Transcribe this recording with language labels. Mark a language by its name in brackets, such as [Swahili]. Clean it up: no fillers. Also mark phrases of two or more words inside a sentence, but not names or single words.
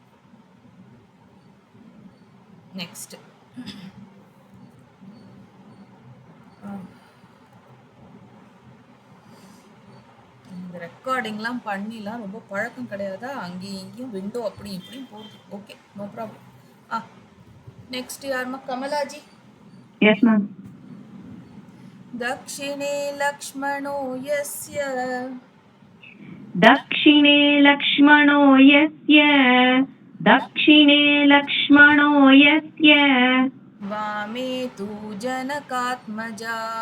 [Tamil] நெக்ஸ்ட் இந்த ரெக்கார்டிங்லாம் பண்ணிலாம் ரொம்ப பழக்கம் கிடையாதா, அங்கேயும் இங்கேயும் விண்டோ அப்படி இப்படியும் போகுது. [English] Okay, no problem. Next [Tamil] யாருமா? கமலாஜி. [English] Yes ma'am. [Sanskrit] दक्षिणे लक्ष्मणो यस्य दक्षिणे लक्ष्मणो यस्य दक्षिणे लक्ष्मणो यस्य वामे तु जनकात्मजा